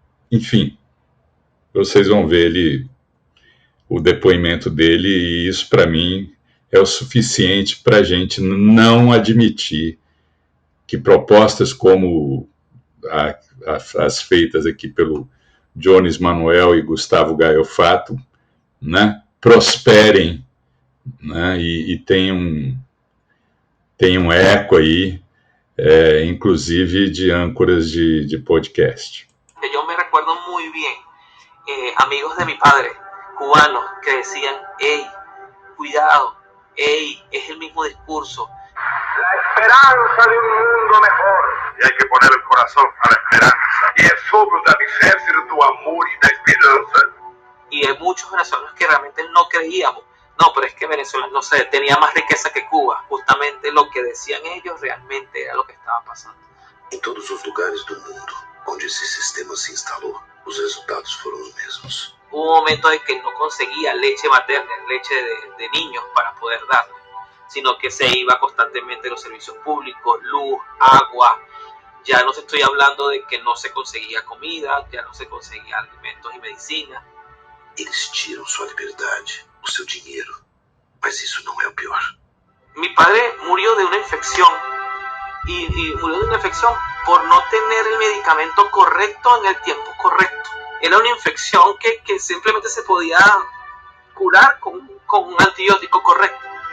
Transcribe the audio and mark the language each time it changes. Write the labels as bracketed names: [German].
[Portuguese] enfim, vocês vão ver o depoimento dele, e isso para mim é o suficiente para a gente não admitir que propostas como as feitas aqui pelo Jones Manuel e Gustavo Gaio Fato, né, prosperem, né, e tenham eco aí, inclusive de âncoras de podcast. [Spanish] Eu me recuerdo muy bien amigos de mi padre, cubanos, que decían, hey, cuidado, hey, es el mismo discurso. La esperanza de un mundo mejor. E hay que poner el corazón a la esperanza. [Portuguese] E é sobre o alicerce do amor e da esperança. [Spanish] Y hay muchos venezolanos que realmente no creíamos. No, pero es que Venezuela, no sé, tenía más riqueza que Cuba. Justamente lo que decían ellos realmente era lo que estaba pasando. [Portuguese] Em todos os lugares do mundo onde esse sistema se instalou, os resultados foram os mesmos. [Spanish] Hubo un momento en que no conseguía leche materna, leche de niños para poder darle, sino que se iba constantemente a los servicios públicos, luz, agua. Ya no te estoy hablando de que no se conseguía comida, ya no se conseguía alimentos y medicina. [Portuguese] Eles tiram sua liberdade, o seu dinheiro, mas isso não é o pior. [Spanish] Mi padre murió de una infección y murió de una infección por no tener el medicamento correcto en el tiempo correcto. Era una infección que simplemente se podía curar con un antibiótico correcto.